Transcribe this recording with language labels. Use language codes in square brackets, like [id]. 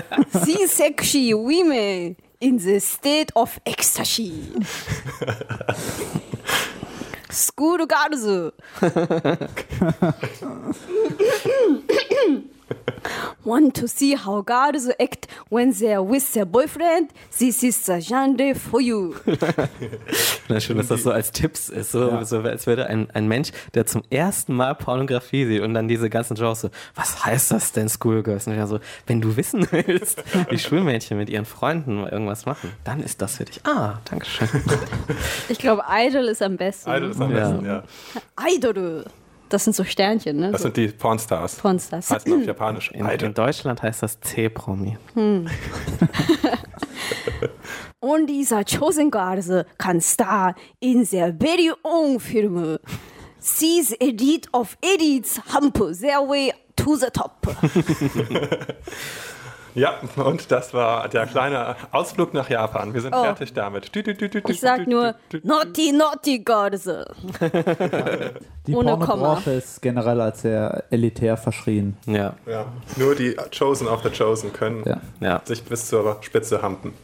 [en] See sexy women in the state of ecstasy. School girls. Want to see how girls act when they're with their boyfriend? This is the genre for you. [de] Na schön, dass das so als Tipps ist. So, ja. So als würde ein Mensch, der zum ersten Mal Pornografie sieht und dann diese ganzen Genres so, was heißt das denn, Schoolgirls? Und ich so, wenn du wissen willst, wie Schulmädchen mit ihren Freunden irgendwas machen, dann ist das für dich. Ah, danke schön. Ich glaube, Idol ist am besten. Idol ist am besten, ja. Idol. Das sind so Sternchen, ne? Das sind die Pornstars. Pornstars. Heißt auf Japanisch. In Deutschland heißt das C-Promi. [en] Only the chosen girls can star in their very own film. See the elite of elites hump their way to the top. [de] Ja, und das war der kleine Ausflug nach Japan. Wir sind fertig damit. Ich sag nur, [en] naughty, naughty girls. [de] Die Pornobranche ist generell als sehr elitär verschrien. Ja. Ja. Nur die [en] Chosen of the Chosen [de] können sich bis zur Spitze humpen.